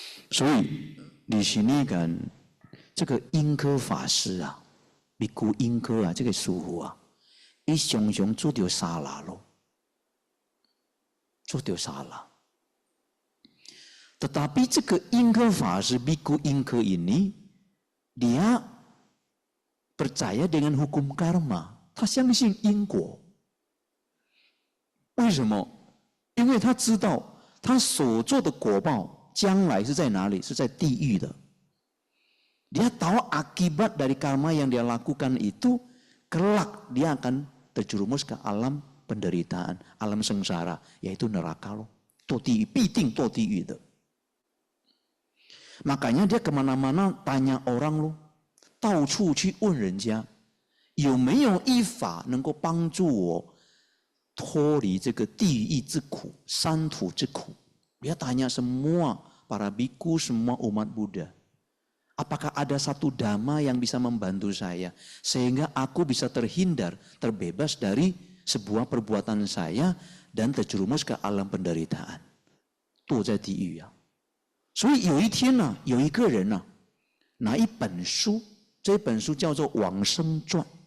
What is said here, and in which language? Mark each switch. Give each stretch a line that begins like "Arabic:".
Chinese: 所以,
Indonesian: di sini kan,
Chinese: 这个英科法师啊, biku 英科啊, 这个师父啊, 他常常做到沙拉咯. 做到沙拉.
Indonesian: Tetapi
Chinese: 这个英科法师
Indonesian: biku 英科 ini dia percaya dengan hukum karma，
Chinese: 他相信因果。为什么？因为他知道他所做的果报将来是在哪里？是在地狱的。
Indonesian: Dia tahu akibat dari karma yang dia lakukan itu kelak dia akan terjerumus ke alam penderitaan, alam sengsara, yaitu neraka loh.
Chinese: 堕地狱，必定堕地狱的。
Indonesian: Makanya dia kemana-mana tanya orang loh，
Chinese: 到处去问人家有没有一法能够帮助我脱离这个地狱之苦、三途之苦。
Indonesian: Dia tanya semua para biku, semua umat Buddha. Apakah ada satu dhamma yang bisa membantu saya sehingga aku bisa terhindar, terbebas dari sebuah perbuatan saya dan terjerumus ke alam penderitaan.
Chinese: 堕在地狱啊。所以有一天呢、有一个人呢、拿一本书，这本书叫做《往生传》。